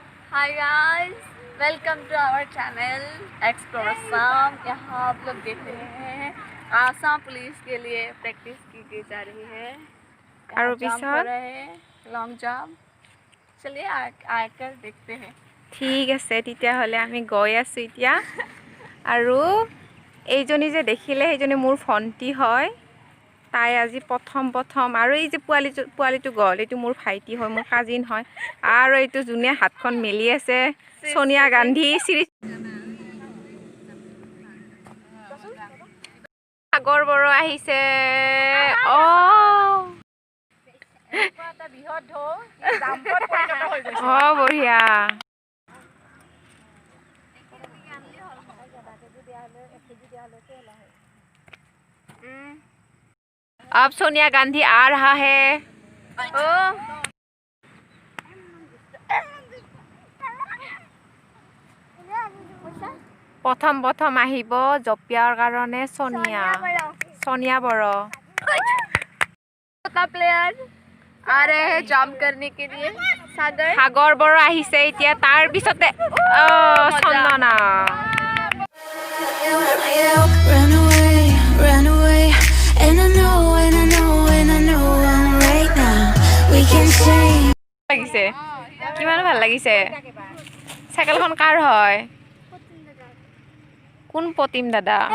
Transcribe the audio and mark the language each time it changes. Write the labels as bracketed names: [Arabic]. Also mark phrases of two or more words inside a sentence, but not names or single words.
[English] hi guys, welcome to our channel Explore Assam. [Hindi] यहाँ आप लोग देख रहे हैं आसाम पुलिस के लिए प्रैक्टिस की जा रही है। और जंप हो रहे हैं, [English] long jump. [Hindi] चलिए आकर देखते हैं। [Assamese] ठीक আছে তেতিয়াহ'লে আমি গৈ আছো এতিয়া আৰু এইজনী যে দেখিলে সেইজনী মোৰ ভণ্টি হয়। তাই আজি প্ৰথম আৰু এই যে পোৱালিটো গ'ল এইটো মোৰ ভাইটি হয়, মোৰ কাজিন হয়। আৰু এইটো যোনে হাতখন মেলি আছে সোনিয়া গান্ধী। সাগৰ বড়ো আহিছে। বঢ়িয়া। [Hindi] अब सोनिया गांधी आ रहा है। [Assamese] প্ৰথম আহিব জপিয়াৰ কাৰণে সোনিয়া বড়ো [Hindi] प्लेयर आ रहे हैं जंप करने के लिए। [Assamese] সাগৰ বড়ো আহিছে এতিয়া তাৰ পিছত চন্দনা। লাগিছে কিমান ভাল লাগিছে। সাইকেলখন কাৰ হয়? কোন পতিম দাদা?